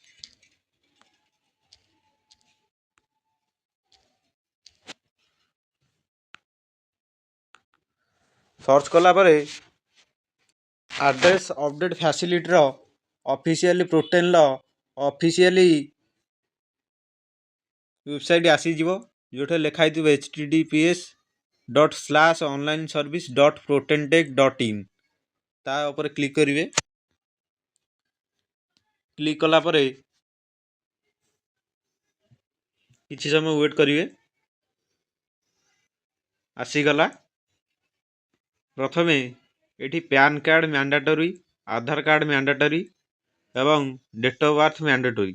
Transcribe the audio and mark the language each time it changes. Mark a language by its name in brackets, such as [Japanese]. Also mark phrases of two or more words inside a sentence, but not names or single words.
[Odia] ସର୍ଚ୍ଚ କଲା ପରେ [English] address update facility officially portal officially website [Odia] ଆସିଯିବ, ଯେଉଁଠାରେ ଲେଖା ହେଇଥିବ https://onlineservice.protentech.in। ତା ଉପରେ କ୍ଲିକ୍ କରିବେ। କ୍ଲିକ୍ କଲା ପରେ କିଛି ସମୟ ୱେଟ୍ କରିବେ। ଆସିଗଲା। ପ୍ରଥମେ ଏଠି [English] PAN card mandatory, Aadhaar card mandatory [Odia] ଏବଂ [English] date of birth mandatory.